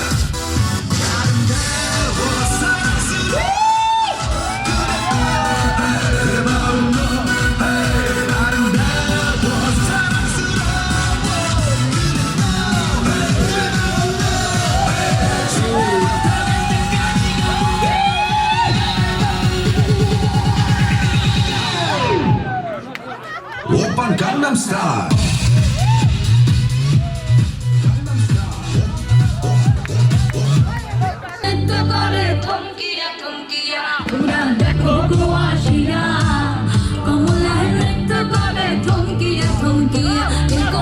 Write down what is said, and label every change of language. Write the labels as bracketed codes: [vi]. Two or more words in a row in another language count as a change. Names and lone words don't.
[ko] 아름다워 사랑스러워 내 마음 너 아름다워 사랑스러워 오빤 강남 스타일 [bn] করে থমকিয়া থমকিয়া তোমরা দেখো গো আসিয়া কমলার নৃত্য করে থমকিয়া থমকিয়া